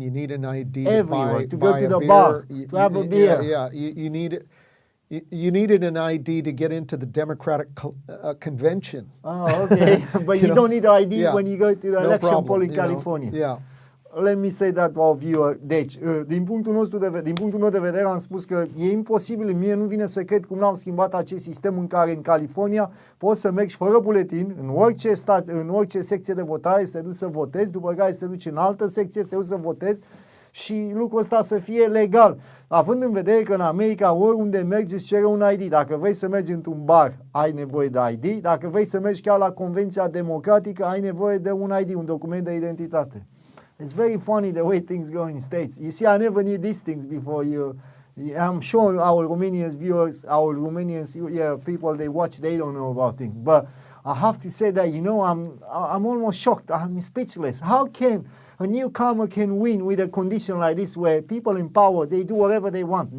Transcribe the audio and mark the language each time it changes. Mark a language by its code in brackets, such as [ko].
[en] You need an ID everywhere, to go to the beer. bar, to have a beer. Yeah, you need it. You needed an ID to get into the Democratic convention. Oh, okay. But you don't need an ID when you go to the election poll in California. Yeah. Let me say that to our viewer. [ro] Deci, din punctul meu de vedere, am spus că e imposibil, mie nu vine să cred cum n-au schimbat acest sistem în care în California poți să mergi fără buletin în orice stat, în orice secție de votare, să te duci să votezi, după care să te duci în altă secție, să te duci să votezi și lucrul ăsta să fie legal. Având în vedere că în America oriunde mergi îți cere un ID. Dacă vrei să mergi într-un bar, ai nevoie de ID. Dacă vrei să mergi chiar la Convenția Democratică, ai nevoie de un ID, un document de identitate. [en] It's very funny the way things go in States. You see, I never knew these things before. I'm sure our Romanian viewers, our Romanian people, they watch, they don't know about things. But I have to say that, I'm almost shocked. I'm speechless. How can a newcomer can win with a condition like this where people in power, they do whatever they want.